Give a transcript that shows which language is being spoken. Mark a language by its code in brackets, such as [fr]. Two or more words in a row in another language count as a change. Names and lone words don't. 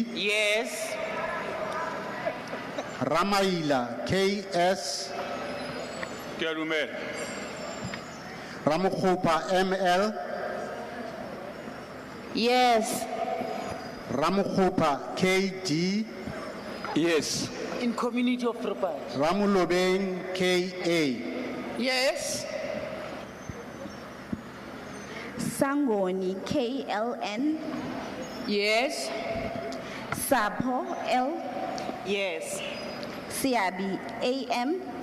[en] Yes. Ramaila KS. Kuyadumela. Ramukhupa ML. Yes. Ramukhupa KD. Yes. In community of Rupai. Ramulobeng KA. Yes. Sangoni KLN. Yes. Sapo L. Yes. Siabi AM.